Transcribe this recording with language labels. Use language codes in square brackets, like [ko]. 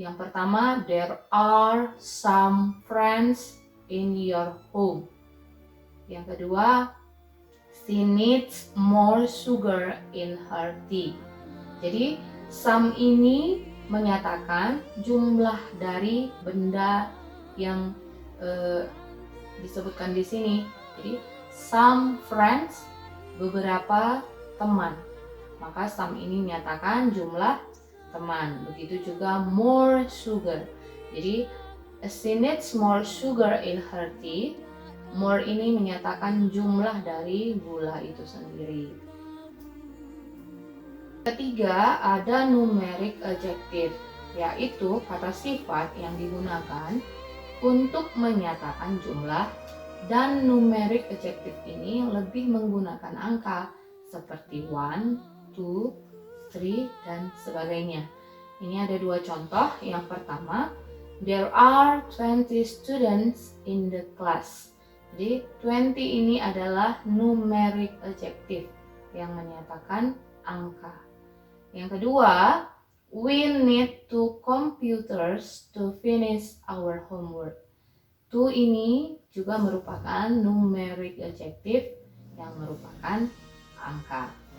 [id] Yang pertama, [en] there are some friends in your home. [id] Yang kedua, [en] she needs more sugar in her tea. [id] Jadi some ini menyatakan jumlah dari benda yang disebutkan di sini. Jadi [en] some friends, [id] beberapa teman. Maka some ini menyatakan jumlah teman. Begitu juga more sugar. [en] Jadi she needs more sugar in her tea. [id] More ini menyatakan jumlah dari gula itu sendiri. Ketiga, ada numeric adjective, yaitu kata sifat yang digunakan untuk menyatakan jumlah, dan numeric adjective ini lebih menggunakan angka seperti 1, 2, 3, dan sebagainya. Ini ada 2 contoh. Yang pertama, [en] there are 20 students in the class. [id] Jadi 20 ini adalah numeric adjective yang menyatakan angka. Yang kedua, [en] we need 2 computers to finish our homework. [id] 2 ini juga merupakan numeric adjective yang merupakan angka.